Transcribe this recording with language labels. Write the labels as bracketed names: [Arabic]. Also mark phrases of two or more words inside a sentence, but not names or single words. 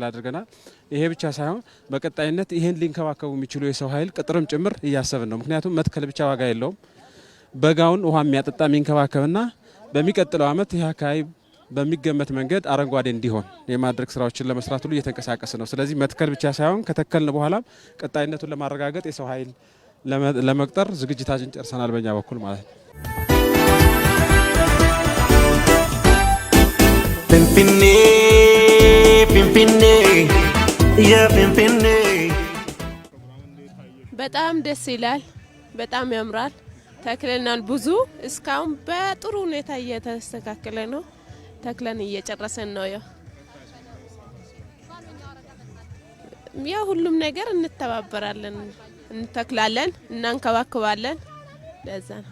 [Amharic] አድርገናል። ይሄ ብቻ ሳይሆን በቀጣይነት ይሄን ሊንከባከቡ የሚችሉ የሰው ኃይል ቅጥርም ጭምር እያሰብን ነው። ምክንያቱም መትከል ብቻ ዋጋ የለውም። በጋውን ውሃ የሚያጠጣ የሚንከባከብና በሚቀጥለው አመት ይህ አካባቢ በሚገመት መንገድ አረንጓዴ እንዲሆን የማድረግ ስራዎችን ለመስራት ሁሉ እየተንቀሳቀስ ነው። ስለዚህ መትከል ብቻ ሳይሆን ከተከልን በኋላም ቀጣይነቱን ለማረጋገጥ የሰው ኃይል ለመቅጠር ዝግጅታችን ጨርሰናል በእኛ በኩል ማለት ነው። [Oromo] finfiinne finfiinne yaa finfiinne [Amharic] በጣም ደስ ይላል በጣም ያምራል ተክለናል ብዙ እስካሁን በጥሩ ሁኔታ እየተስተካከለ ነው ተክለን እየጨረሰን ነው ያ ሁሉም ነገር እንተባበራለን እንተክላለን እናንከባከባለን ለዛ ነው